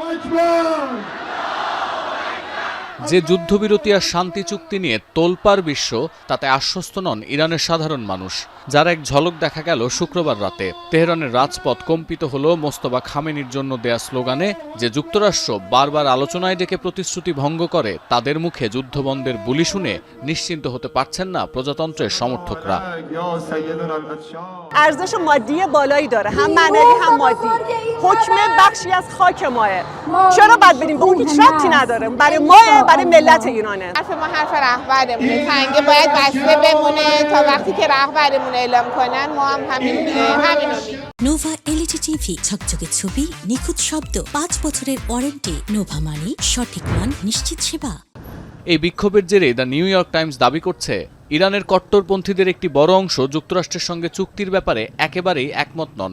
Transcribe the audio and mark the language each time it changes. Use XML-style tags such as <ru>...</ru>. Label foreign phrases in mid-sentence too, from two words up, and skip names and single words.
<bn>যে যুদ্ধবিরতি আর শান্তি চুক্তি নিয়ে তোলপাড় বিশ্ব, তাতে আশ্বস্ত নন ইরানের সাধারণ মানুষ, যার এক ঝলক দেখা গেল শুক্রবার রাতে। তেহরানের রাজপথ কম্পিত হলো মোস্তফা খামেনির জন্য দেয়া স্লোগানে। যে যুক্তরাষ্ট্র বারবার আলোচনায় ডেকে প্রতিশ্রুতি ভঙ্গ করে, তাদের মুখে যুদ্ধবন্ধের বুলি শুনে নিশ্চিন্ত হতে পারছেন না প্রজাতন্ত্রের সমর্থকরা।</bn> <fa>ارزش مادی بالایی داره، هم معنوی هم مادی. حکم بخشی از خاک ماه. چرا باید بدیم به اون؟ هیچ ربطی نداره. برای ماه، برای ملت ایرانه. حرف ما حرف رهبرمونه. تنگه باید بسته بمونه تا وقتی که رهبرمون اعلام کنن ما هم همینو</fa> <bn>নোভা</bn> <en>LED TV,</en> <bn>ঝকঝকে ছবি, নিখুঁত শব্দ, 5 বছরের ওয়ারেন্টি। নোভা মানি সঠিক মান, নিশ্চিত সেবা। এই বিক্ষোভের জেরে দ্য নিউ ইয়র্ক টাইমস দাবি করছে, ইরানের কট্টরপন্থীদের একটি বড় অংশ যুক্তরাষ্ট্রের সঙ্গে চুক্তির ব্যাপারে একেবারেই একমত নন।</bn>